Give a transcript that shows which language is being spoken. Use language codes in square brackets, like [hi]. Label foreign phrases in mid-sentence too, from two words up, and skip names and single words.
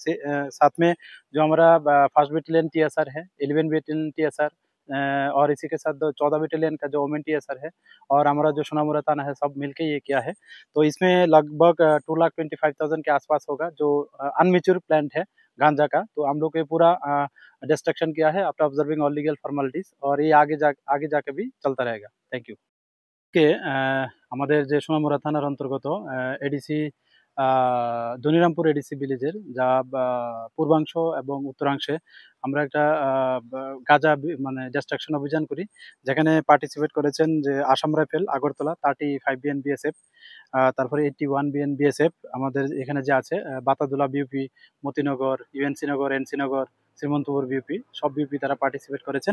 [hi] साथ में जो हमारा 1st बैटेलियन TSR है 11 बैटेलियन TSR और इसी के साथ 14 बैटेलियन का जो वोमेन TSR है और हमारा जो सुनामुरा थाना है सब मिलके ये किया है। तो इसमें लगभग 2,25,000 के आसपास होगा जो [en] immature plant [hi] है गांजा का। तो हम लोग ये पूरा डिस्ट्रक्शन किया है [en] after observing all legal formalities, [hi] और ये आगे जाके भी चलता रहेगा। [en] thank you. [bn] কে আমাদের যে সোনামুরা থানার অন্তর্গত এডিসি দনিরামপুর এডিসি ভিলেজার যা পূর্বাংশ এবং উত্তরাংশে আমরা একটা গাঁজা মানে ডিস্ট্রাকশন অভিযান করি, যেখানে পার্টিসিপেট করেছেন যে আসাম রাইফেল আগরতলা 35 BN BSF, তারপরে 81 BN BSF আমাদের এখানে যে আছে বাতাদুলা বিউপি মতিনগর UNC নগর NC নগর শ্রীমন্তপুর বিউপি সব বিউপি তারা পার্টিসিপেট করেছেন।